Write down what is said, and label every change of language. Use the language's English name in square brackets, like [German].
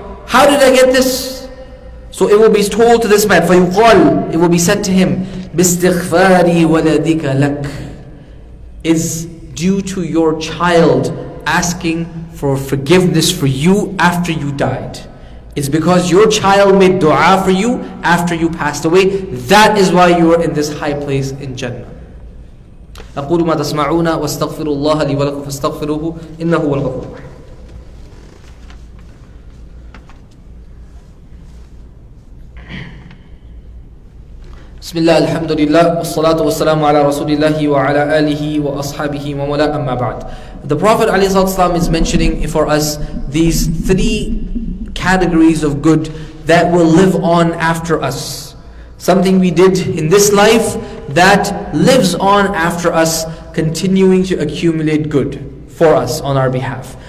[English] How did I get this? So it will be told to this man, [Arabic] فَيُقَالُ. [English] It will be said to him, [Arabic] بِاسْتِغْفَارِ وَلَدِكَ لَكَ. [English] Is due to your child asking for forgiveness for you after you died. It's because your child made dua for you after you passed away. That is why you are in this high place in Jannah. [Arabic] أقول ما تسمعون واستغفر الله لي ولكم فاستغفروه إنه هو الغفور الرحيم. بسم الله الحمد لله والصلاة والسلام على رسول الله وعلى آله وأصحابه ومولا أما بعد. [English] The Prophet ﷺ is mentioning for us these three categories of good that will live on after us. Something we did in this life that lives on after us, continuing to accumulate good for us on our behalf.